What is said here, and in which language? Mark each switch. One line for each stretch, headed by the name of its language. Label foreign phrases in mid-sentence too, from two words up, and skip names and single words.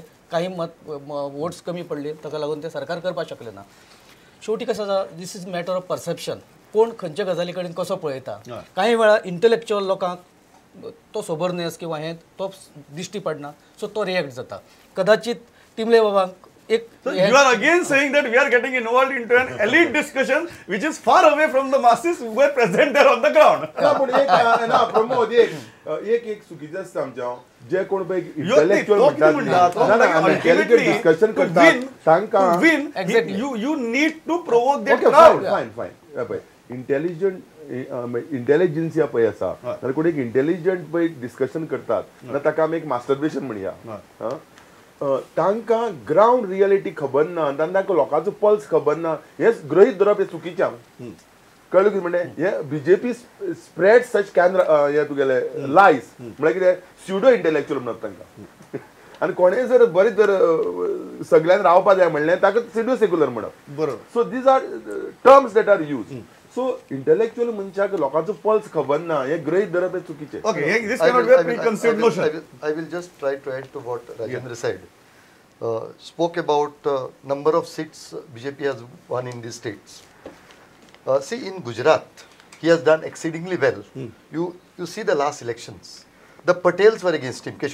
Konkani: काही वोट्स कमी पडले ताका लागून ते सरकार करपाक शकले ना. शेवटी कसं आसा,
English: this is matter of perception.
Konkani: कोण खंयच्या गजाली कडेन कसो पळयता. काही वेळा इंटलेक्च्युअल लोकांक तो सोबरनेस किंवा हे तो दिश्टी पडना, सो तो रिएक्ट जाता. कदाचित टिमले बाबांक एक.
English: So you are again saying that we are getting involved into an elite discussion which is far away from the masses who are present there on the ground.
Konkani: ना पण ना प्रमोद एक चुकीचं आसता आमच्या जे कोण पळय इंटलेक्च्युअल म्हणटात ना
English: intelligent discussion
Konkani: करतात तांकां
English: you need to provoke that crowd.
Konkani: फायन पळय इंटेलिजन्स पळय आसा जाल्यार कोण एक इंटेलिजंट पळय डिस्कशन करतात जाल्यार ताका आमी एक मास्टरबेशन म्हणया. तांकां
English: ground reality
Konkani: खबर ना, तांकां लोकांचो पल्स खबर ना. हे गृहीत धरप हे चुकीचें. कळ्ळें कितें म्हणजे हे बीजेपी
English: spread such
Konkani: हे तुगेले लायज म्हळ्यार कितें
English: pseudo intellectual
Konkani: म्हणत तांकां. आनी कोणेय जर बरें जर सगळ्यांक रावपा जाय म्हणलें ताका
English: pseudo secular
Konkani: म्हणप.
English: बरोबर. so these are terms that are use.
Konkani: सो इंटेलेक्च्युअल मनशाक लोकांचो पल्स खबर ना हे गृहीत धरप हे चुकीचें.
English: Okay, this cannot be a preconceived notion. I will just try to add to what Rajendra said. Spoke about number of seats BJP has won in these states. See, in Gujarat, he has done exceedingly well. You see the last elections. The Patels were against him.